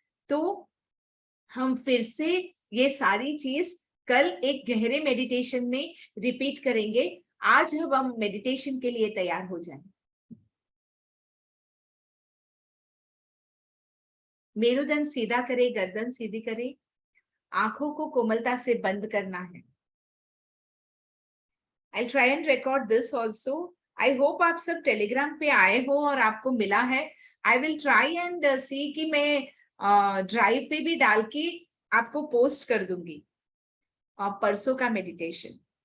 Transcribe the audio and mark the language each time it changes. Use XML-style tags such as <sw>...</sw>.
<hi>तो हम फिर से ये सारी चीज कल एक गहरे मेडिटेशन में रिपीट करेंगे। आज हम मेडिटेशन के लिए तैयार हो जाएं। मेरुदंड सीधा करे, गर्दन सीधी करे, आंखों को कोमलता से बंद करना है।</hi> <en>I'll try and record this also. I hope</en> <hi>आप सब टेलीग्राम पे आए हो और आपको मिला है।</hi> <en>I will try and see</en> <hi>कि मैं ड्राइव पे भी डाल के आपको पोस्ट कर दूंगी परसों का मेडिटेशन।</hi>